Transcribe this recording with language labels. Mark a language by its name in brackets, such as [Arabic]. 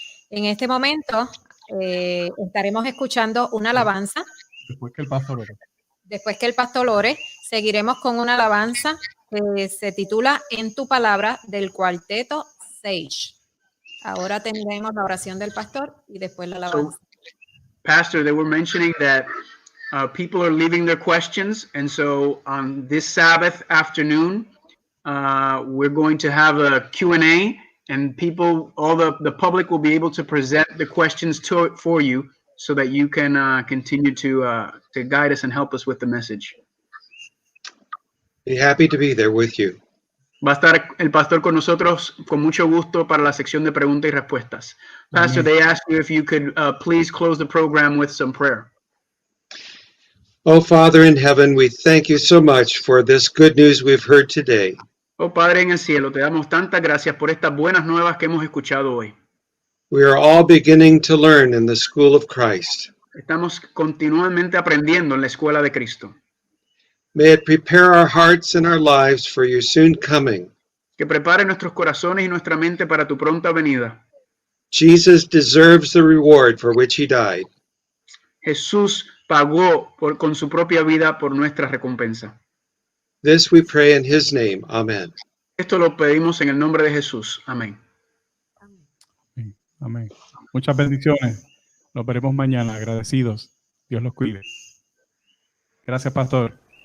[Spanish] En este momento estaremos escuchando una alabanza. Después que el pastor ore. Después que el pastor ore, seguiremos con una alabanza que se titula En tu palabra, del cuarteto Sage. Ahora tendremos la oración del pastor y después la alabanza. [English] Pastor, they were mentioning that people are leaving their questions, and so on this Sabbath afternoon, we're going to have a Q&A, and people, all the public will be able to present the questions for you, so that you can continue to guide us and help us with the message. Be happy to be there with you. [Spanish] Va a estar el pastor con nosotros con mucho gusto para la sección de preguntas y respuestas. [English] Pastor, they asked you if you could please close the program with some prayer. Oh, Father in heaven, we thank you so much for this good news we've heard today. [Spanish] Oh Padre en el cielo, te damos tantas gracias por estas buenas nuevas que hemos escuchado hoy. [English] We are all beginning to learn in the school of Christ. [Spanish] Estamos continuamente aprendiendo en la escuela de Cristo. [English] May it prepare our hearts and our lives for your soon coming. [Spanish] Que prepare nuestros corazones y nuestra mente para tu pronta venida. [English] Jesus deserves the reward for which he died. [Spanish] Jesús pagó con su propia vida por nuestra recompensa. [English] This we pray in his name. Amen. [Spanish] Esto lo pedimos en el nombre de Jesús. Amén. Amén. Muchas bendiciones. Nos veremos mañana. Agradecidos. Dios los cuide. Gracias, pastor.